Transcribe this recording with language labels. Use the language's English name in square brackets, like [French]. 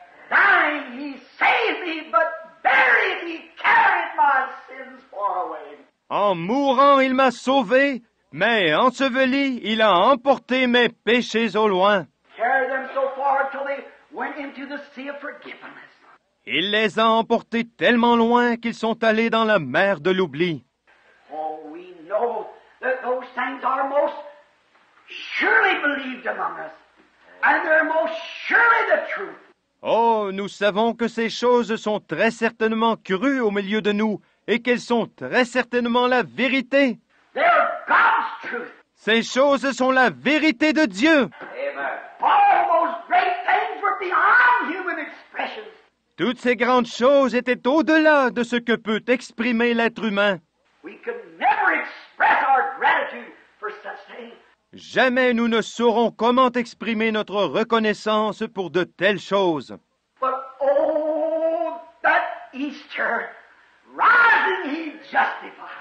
[English] Dying, he saved me, but buried, he carried my sins far away. [French] En mourant, il m'a sauvé, mais enseveli, il a emporté mes péchés au loin. [English] Carried them so far till they went into the sea of forgiveness. [French] Il les a emportés tellement loin qu'ils sont allés dans la mer de l'oubli. [English] Oh, we know that those things are most surely believed among us, and they're most surely the truth. [French] Oh, nous savons que ces choses sont très certainement crues au milieu de nous et qu'elles sont très certainement la vérité. [English] They're God's truth. [French] Ces choses sont la vérité de Dieu. [English] All those great things were beyond human expressions. [French] Toutes ces grandes choses étaient au-delà de ce que peut exprimer l'être humain. [English] We could never express our gratitude for such things. [French] Jamais nous ne saurons comment exprimer notre reconnaissance pour de telles choses. [English] But oh, that Easter, rising he justified.